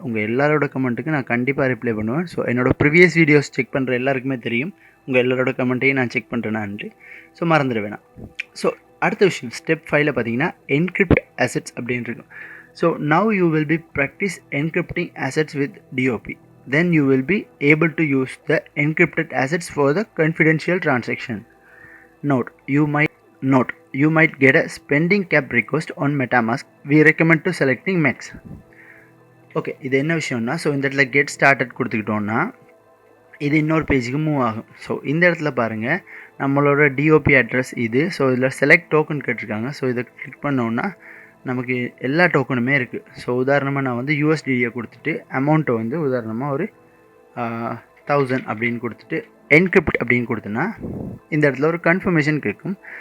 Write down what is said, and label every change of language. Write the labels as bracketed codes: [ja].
[ta] உங்கள் எல்லாரோட கமெண்ட்டுக்கு நான் கண்டிப்பாக ரிப்ளை பண்ணுவேன். ஸோ என்னோடய ப்ரீவியஸ் வீடியோஸ் செக் பண்ணுற எல்லாருக்குமே தெரியும் உங்கள் எல்லாரோட கமெண்ட்டையும் நான் செக் பண்ணுறேனான்ட்டு. ஸோ மறந்துட வேணாம். ஸோ அடுத்த விஷயம் ஸ்டெப் 5ல் பார்த்தீங்கன்னா என்கிரிப்ட் அசெட்ஸ் அப்படின்னு இருக்கும். [en] So now you will be practice encrypting assets with DOP. Then you will be able to use the encrypted assets for the confidential transaction. Note, you might get a spending cap request on MetaMask. We recommend to selecting max. [ta] Okay, இது என்ன விஷயம்னா, so இந்த இடத்துல get started கொடுத்துக்கிட்டோன்னா இது இன்னொரு பேஜுக்கு move ஆகும். So இந்த இடத்துல பாருங்கள் நம்மளோட டிஓபி அட்ரஸ் இது. ஸோ இதில் செலக்ட் டோக்கன் கேட்டிருக்காங்க. ஸோ இதை கிளிக் பண்ணோன்னா நமக்கு எல்லா டோக்கனுமே இருக்குது. ஸோ உதாரணமாக நான் வந்து யூஎஸ்டிடியை கொடுத்துட்டு அமௌண்ட்டை வந்து உதாரணமாக ஒரு 1000 அப்படின்னு கொடுத்துட்டு என்கிரிப்ட் அப்படின்னு கொடுத்தேன்னா இந்த இடத்துல ஒரு கன்ஃபர்மேஷன் கேட்கும்.